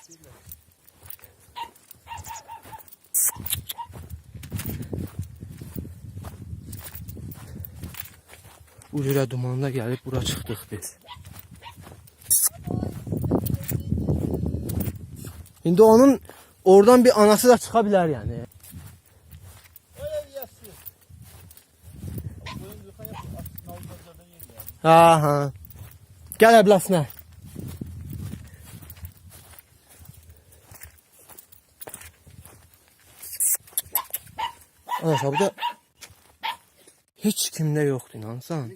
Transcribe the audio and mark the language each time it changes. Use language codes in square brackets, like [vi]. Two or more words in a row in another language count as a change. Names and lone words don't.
[az] Bu cürə dumanda gəlib bura çıxdıq biz. İndi onun oradan bir anası da çıxa bilər yəni. Ha. [tr] Gel ablasına. Arkadaşlar burada hiç kimde yoktu inansan.